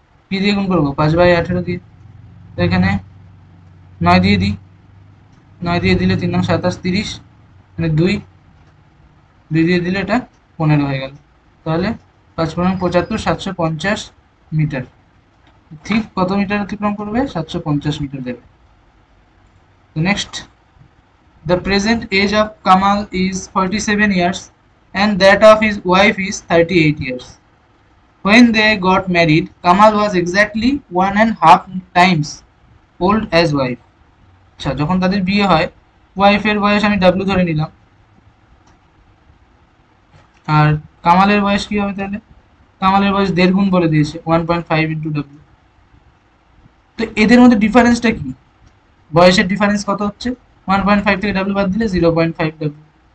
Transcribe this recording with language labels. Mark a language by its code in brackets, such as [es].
[bn] কি দিয়ে গুণ করবো, 5/18 দিয়ে। তো এখানে 9 দিয়ে দিই, 9 দিয়ে দিলে 3 নং 27, 30, মানে 2 দিয়ে দিলে এটা 15 হয়ে গেল। তাহলে 5×5=75, 750 মিটার। ঠিক কত মিটার অতিক্রম করবে, 750 মিটার দেবে। তো next, [en] the present age of Kamal is 47 years and that of his wife is 38 years. When they got married, Kamal was exactly 1.5 times old as wife. [bn] আচ্ছা, যখন তাদের বিয়ে হয়, ওয়াইফের বয়স আমি ডাব্লিউ ধরে নিলাম, আর কামালের বয়স কি হবে তাহলে, কামালের বয়স 1.5 গুণ বলে দিয়েছে, 1.5 ইন্টু ডাব্লিউ। তো এদের মধ্যে ডিফারেন্সটা কি, বয়সের ডিফারেন্স কত হচ্ছে, 1.5 থেকে ডাব্লিউ বাদ দিলে 0.5 ডাব্লিউ।